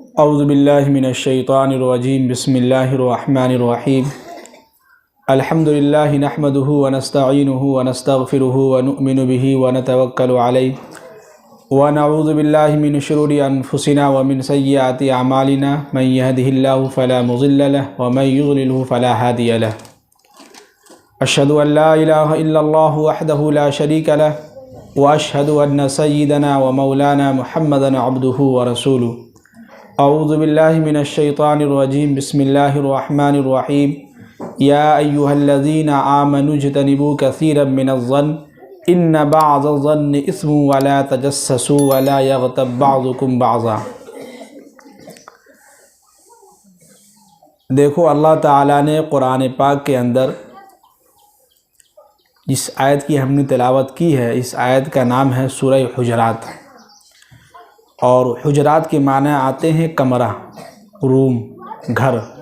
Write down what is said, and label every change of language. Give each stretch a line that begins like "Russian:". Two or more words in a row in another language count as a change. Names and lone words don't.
Arabic: أعوذ بالله من الشيطان الرجيم بسم الله الرحمن الرحيم الحمد لله نحمده ونستعينه ونستغفره ونؤمن به ونتوكل عليه ونعوذ بالله من شرور أنفسنا ومن سيئات أعمالنا من يهده الله فلا مضل له ومن يضلله فلا هادي له أشهد أن لا إله إلا الله وحده لا شريك له وأشهد أن سيدنا ومولانا محمدا عبده ورسوله أعوذ بالله من الشيطان الرجيم بسم الله الرحمن الرحيم يا أيها الذين آمنوا اجتنبوا كثيرا من الظن إن بعض الظن إثم ولا تجسسوا ولا يغتب بعضكم بعضا.
Hindi: देखो, अल्लाह ताला ने कुरान पाक के अंदर जिस आयत की हमने तिलावत की है, इस आयत का नाम है सूरह हुजरात। और हुजरात के माने आते हैं कमरा, रूम, घर।